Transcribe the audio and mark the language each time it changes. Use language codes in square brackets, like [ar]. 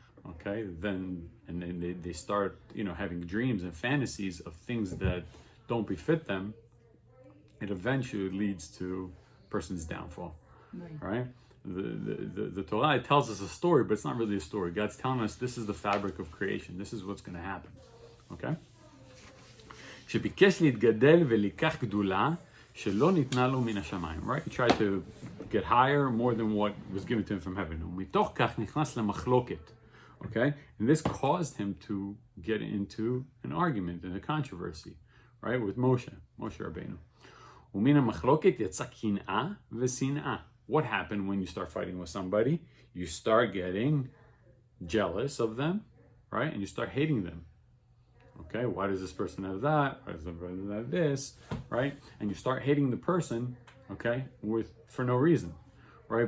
[en] Okay, then they start, having dreams and fantasies of things that don't befit them. It eventually leads to a person's downfall. Right? The Torah tells us a story, but it's not really a story. God's telling us this is the fabric of creation. This is what's going to happen. Okay? [he] שביקש להתגדל וליקח גדולה שלא ניתנה לו מן השמיים. [en] Right? He tried to get higher, more than what was given to him from heaven. [he] ומתוך כך נכנס למחלוקת. [en] Okay? And this caused him to get into an argument and a controversy, right? With Moshe Rabbeinu. [he] ומן המחלוקת יצא קנאה ושנאה. [en] What happened when you start fighting with somebody? You start getting jealous of them, right? And you start hating them. Okay, why does this person have that? Why does this person have this? Right? And you start hating the person, okay, for no reason, right?